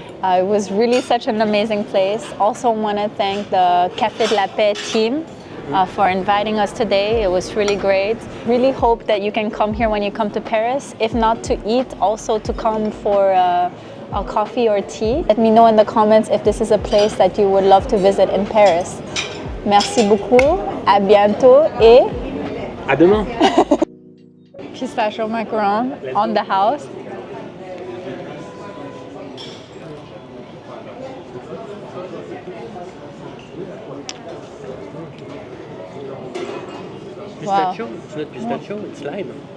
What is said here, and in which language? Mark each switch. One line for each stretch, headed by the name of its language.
English: It was really such an amazing place. Also want to thank the Café de la Paix team for inviting us today. It was really great. Really hope that you can come here when you come to Paris. If not to eat, also to come for a coffee or tea. Let me know in the comments if this is a place that you would love to visit in Paris.
French: Merci beaucoup, à bientôt et À demain.
English: pistachio macaron on the house. Pistachio? It's not pistachio, it's lime.